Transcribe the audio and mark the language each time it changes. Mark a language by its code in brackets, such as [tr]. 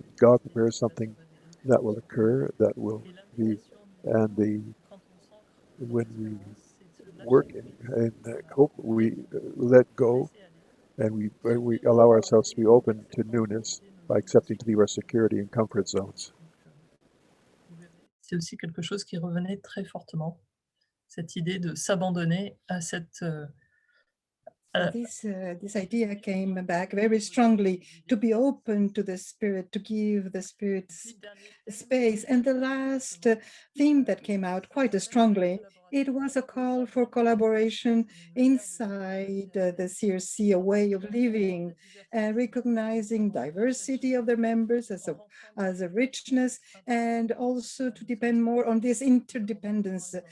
[en] God prepares something that will occur, that will be, and when we work and hope, we let go, and we allow ourselves to be open to newness by accepting to leave our security and comfort zones. [fr] C'est aussi quelque chose qui revenait très fortement, cette idée de s'abandonner à cette [en] So this idea came back very strongly, to be open to the Spirit, to give the Spirit space. And the last theme that came out quite strongly, it was a call for collaboration inside the CRC, a way of living, recognizing diversity of their members as a richness, and also to depend more on this interdependence.